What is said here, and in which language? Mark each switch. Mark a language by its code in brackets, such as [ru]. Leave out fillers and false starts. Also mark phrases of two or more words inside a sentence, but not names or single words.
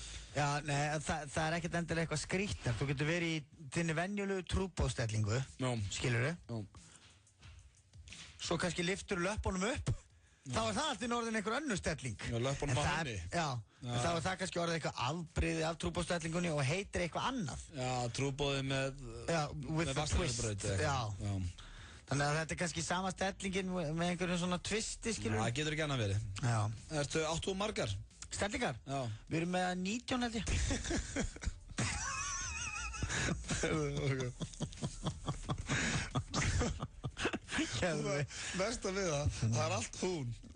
[is] Já, nei, það er ekkert endilega eitthvað skrýtnar. Þú getur verið í þinni venjulegu trúbóðstellingu, skilur. Svo kannski lyftur löppunum upp, þá er það allt í norðin einhver önnur stelling. Já, löppunum á henni. Já, en þá er það kannski orðið eitthvað afbrigði af trúbóðstellingunni og heitir eitthvað annað. Já, trúbóði með... Já, [en] with the twist, [is] já. Þannig að þetta er kannski sama stellingin með einhverjum svona twisti, skilur. Það getur ekki annað verið. Já. Áttu margar? Stellingar? Já. Við erum með 19 held ég. Mesta við það er allt hún.